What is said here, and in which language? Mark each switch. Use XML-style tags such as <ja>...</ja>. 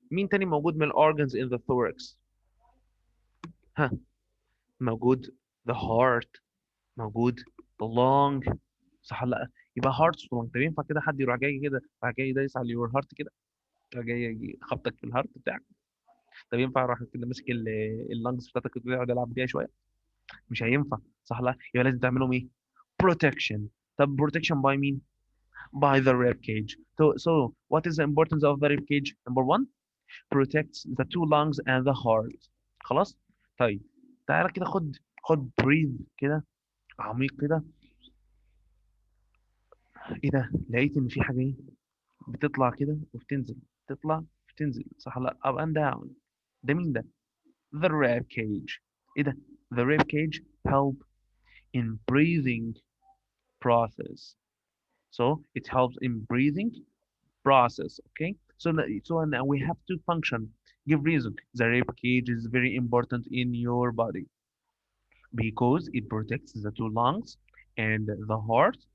<ar>مين تاني موجود من organs in the thorax؟ ها، موجود</ar> <en>the heart،</en> <ar>موجود</ar> <en>the lung،</en> <ar>صح ولا لا؟ يبقى heart و lung. طب ينفع كده حد يروح جاي كده راح جاي دايس على your heart كده، راح جاي خبطك في الهارت بتاعك؟ طب ينفع اروح كده ماسك اللنجز بتاعتك كده يقعد يلعب بيها شويه؟ مش هينفع، صح ولا لا؟ يبقى لازم تعملهم ايه؟ protection.</ar> <en>طب protection by مين؟ by the rib cage. So what is the importance of the rib cage? Number one, protects the two lungs and the heart.</en> <ar>خلاص. طيب تعالى كده خد breathe كده عميق كده. ايه ده؟ لقيت ان في حاجه ايه بتطلع كده وبتنزل، تطلع وبتنزل، صح ولا لا؟</ar> <en>up and down.</en> <ar>ده مين ده؟</ar> <en>the rib cage.</en> <ar>ايه ده؟</ar> <en>the rib cage help in breathing process. So it helps in breathing process. Okay. So now we have to function. Give reason. The rib cage is very important in your body because it protects the two lungs and the heart.</en>